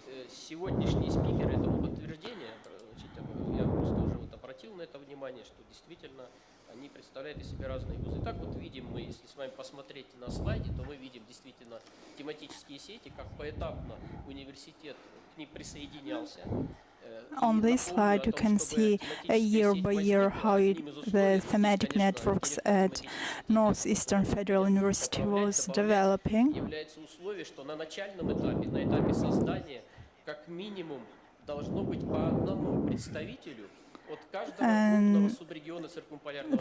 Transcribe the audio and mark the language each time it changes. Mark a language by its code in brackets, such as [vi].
[ru] Сегодняшние спикеры этому подтверждение, я просто уже обратил на это внимание, что действительно они представляют из себя разные вузы. Так вот видим мы, если с вами посмотреть на слайде, то мы видим действительно тематические сети, как поэтапно университет к ним присоединялся. [en] On this slide, you can see year by year how the thematic networks at Northeastern Federal University was developing. [ru] Является условие, что на начальном этапе, на этапе создания, как минимум должно быть по одному представителю от каждого крупного субрегиона циркумполярного